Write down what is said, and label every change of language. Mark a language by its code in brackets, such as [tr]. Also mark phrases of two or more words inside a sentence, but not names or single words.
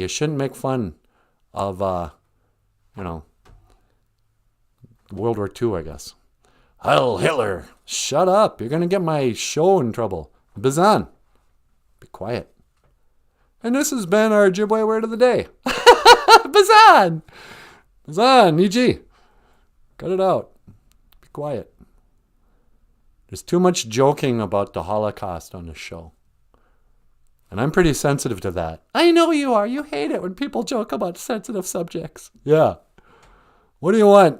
[en] You shouldn't make fun of, World War II, I guess. Heil Hitler. Shut up. You're going to get my show in trouble. Bazan. Be quiet. And this has been our Ojibwe word of the day. [oj] Bazan. Bazan, Niji. [en] Cut it out. Be quiet. There's too much joking about the Holocaust on this show. And I'm pretty sensitive to that. I know you are. You hate it when people joke about sensitive subjects. Yeah. What do you want?